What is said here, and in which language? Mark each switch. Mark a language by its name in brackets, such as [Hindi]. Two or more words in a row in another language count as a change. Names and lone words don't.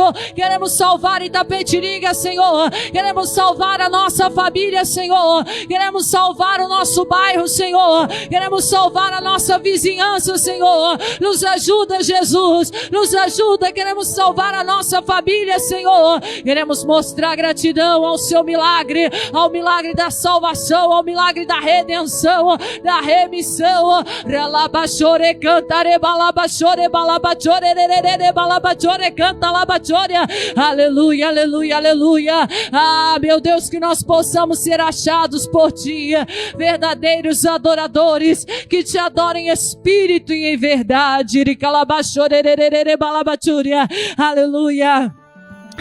[Portuguese] Queremos salvar Itapetininga, Senhor, queremos salvar a nossa família, Senhor, queremos salvar o nosso bairro, Senhor, queremos salvar a nossa vizinhança, Senhor. Nos ajuda, Jesus, nos ajuda. Queremos salvar a nossa família, Senhor. Queremos mostrar gratidão ao seu milagre, ao milagre da salvação, ao milagre da redenção, da remissão. Relabachore canta, rebalabachore, balabachore, balabachore canta, labachore. Aleluia, aleluia, aleluia. Ah, meu Deus, que nós possamos ser achados por ti, verdadeiros adoradores, que te adorem em espírito e em verdade. Aleluia.